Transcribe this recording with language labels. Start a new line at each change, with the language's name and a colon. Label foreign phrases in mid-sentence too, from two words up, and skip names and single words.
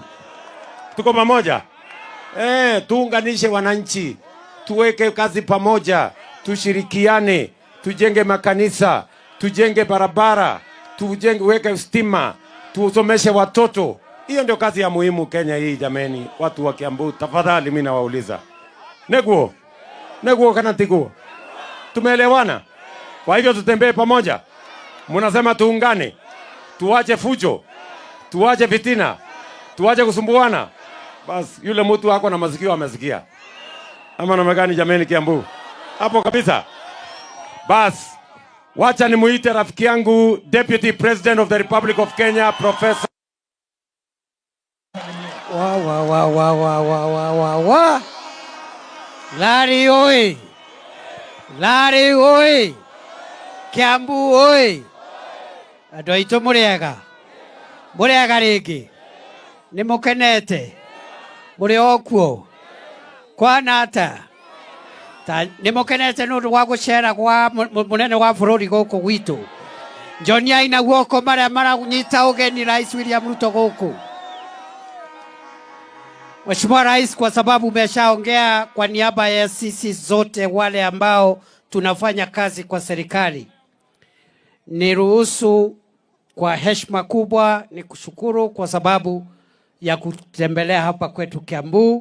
Swahili: Tuko pamoja? Tuunganishe wananchi. Tuweke kazi pamoja. Tushirikiane. Tujenge makanisa. Tujenge barabara. Weke stima. Tusomeshe watoto. Hiyo ndio kazi ya muhimu Kenya hii jameni. Watu wa Kiambu, tafadhali mimi nawauliza.
Kikuyu: Neguo kana tiguo.
Swahili: Tumeelewana? Kwa hivyo tutembee pamoja. Mnasema tuungane. Tuache fujo. Tuache fitina. Tuache kusumbuana. Bas yule mtu wako na masikio amesikia. Ama namna gani jameni Kiambu? Hapo kabisa. Bas wacha nimuite rafiki yangu
English: Deputy President of the Republic of Kenya Professor
Kikuyu: Larry oi! Larry oi! Kiambu oi! Adoito muriaga. Muriaga rigi. Nimukenete. Muri okuo. Kwana ata. Nimukenete nundu wa gucera kwa munene wa bururi guku gwitu. Njoni aina guoko maria maranyita ugeni Rais William Ruto guku.
Swahili: Mheshimiwa Rais, kwa sababu umeshaongea kwa niaba ya sisi zote wale ambao tunafanya kazi kwa serikali, niruhusu kwa heshima kubwa ni kushukuru kwa sababu ya kutembelea hapa kwetu Kiambu.